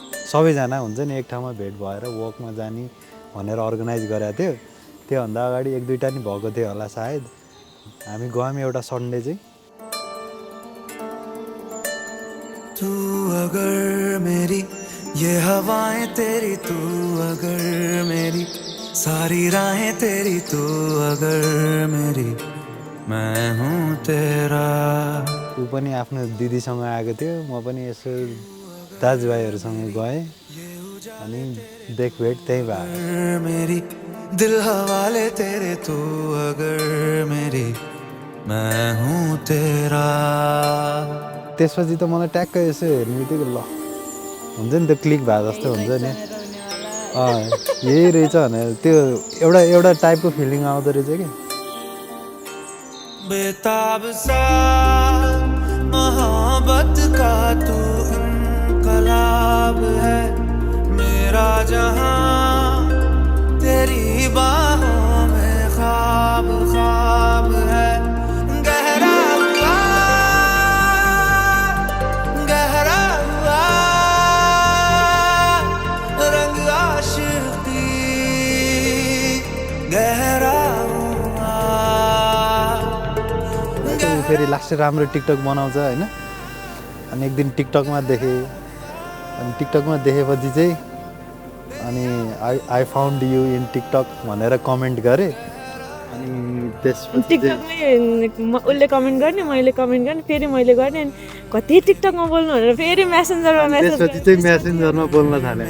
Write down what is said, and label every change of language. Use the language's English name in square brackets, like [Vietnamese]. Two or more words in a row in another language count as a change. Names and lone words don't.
[Nepali] सबैजना हुन्छ नि एक ठाउँमा भेट भएर वकमा जाने भनेर अर्गनाइज गरेको थियो। त्योभन्दा अगाडि 1-2टा नि भएको थियो होला सायद। हामी गयौँ एउटा सन्डे चाहिँ। [Hindi] तू अगर मेरी ये हवाएं तेरी, तू अगर मेरी सारी राहें तेरी, तू अगर मेरी मैं हूँ तेरा। [Nepali] ऊ पनि आफ्नो दिदीसँग आएको थियो, म पनि यसो दाजुभाइहरूसँग गएँ अनि देखभेट त्यहीँ भयो। [Hindi] मेरी दिल हवाले तेरे, तू अगर मेरी मैं हूँ तेरा। [Nepali] त्यसपछि त मलाई ट्याक्क यसो हेर्ने बित्तिकै ल हुन्छ नि त्यो क्लिक भए जस्तो हुन्छ नि, यही रहेछ भनेर त्यो एउटा टाइपको फिलिङ आउँदो रहेछ कि। [Hindi] बेताब सा मोहब्बत का तू इनकलाब है, मेरा जहां तेरी बाहों में ख्वाब ख्वाब है। गहरा हुआ रंग आशिकी, गहरा [Nepali] फेरि लास्ट राम्रो टिकटक बनाउँछ होइन। अनि एक दिन टिकटकमा देखेँ, अनि टिकटकमा देखेपछि चाहिँ अनि [English] I found you in TikTok [Nepali] भनेर कमेन्ट गरेँ। अनि त्यसपछि टिकटकमै उसले कमेन्ट गर्ने, मैले कमेन्ट गर्ने, फेरि मैले गर्ने, अनि कति टिकटकमा बोल्नु भनेर फेरि मेसेन्जरमा मेसेज, त्यसपछि चाहिँ मेसेन्जरमा बोल्न थालेँ।